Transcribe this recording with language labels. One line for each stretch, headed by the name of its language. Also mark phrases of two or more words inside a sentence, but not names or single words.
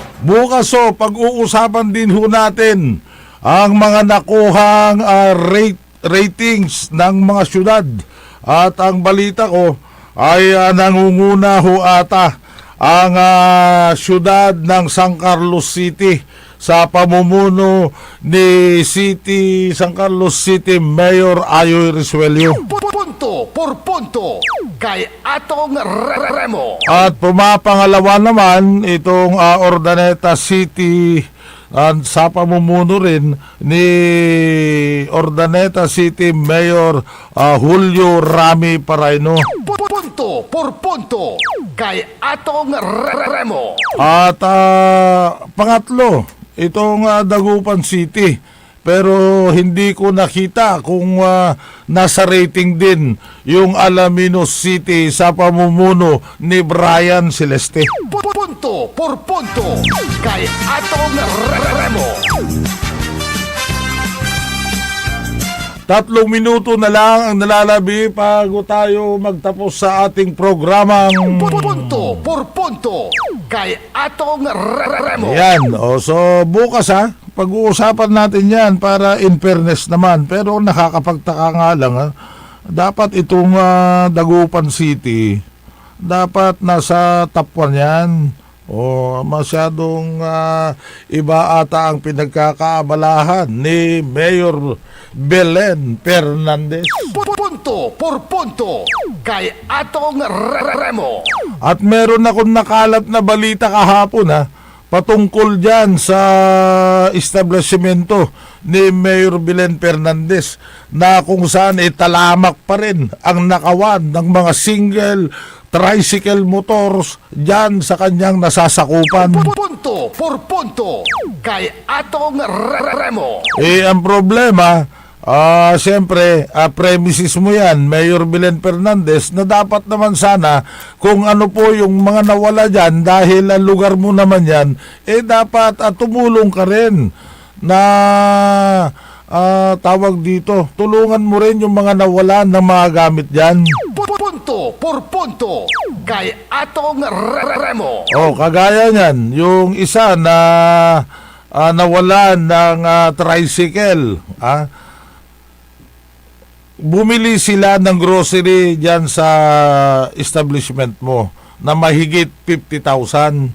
Filipino: bukas pag-uusapan din ho natin ang mga nakuhang ratings ng mga syudad. At ang balita ko ay nangunguna ho ata ang syudad ng San Carlos City sa pamumuno ni San Carlos City Mayor Ayoy Resuello. Punto por punto kay Atong Remo. At pumapangalawa naman itong Ordaneta City sa pamumuno rin ni Ordaneta City Mayor Julio Rami Paraino. Punto por punto kay Atong Remo. At pangatlo, itong Dagupan City. Pero hindi ko nakita kung nasa rating din yung Alaminos City sa pamumuno ni Brian Celeste. Punto por punto kay Atong Remo. 3 minuto na lang ang nalalabi bago tayo magtapos sa ating programang Punto por punto kay Atong Remo. Yan. So bukas pag-uusapan natin yan para
English: in fairness
Filipino: naman. Pero nakakapagtaka nga lang dapat itong Dagupan City dapat nasa top 1 yan. Masyadong iba ata ang pinagkakaabalahan ni Mayor Belen Fernandez. Punto por punto kay Atong Remo. At meron akong nakalat na balita kahapon patungkol dyan sa establishmento ni Mayor Belen Fernandez na kung saan talamak pa rin ang nakawan ng mga single tricycle motors dyan sa kanyang nasasakupan. Punto por punto kay Atong Remo. Ang problema, siyempre, premises mo yan, Mayor Belen Fernandez, na dapat naman sana kung ano po yung mga nawala dyan dahil ang lugar mo naman yan, dapat tumulong ka rin na tawag dito, tulungan mo rin yung mga nawala ng mga gamit dyan. Punto por punto kay Atong Remo. Kagaya niyan, yung isa na nawalan ng tricycle, bumili sila ng grocery dyan sa establishment mo na mahigit 50,000.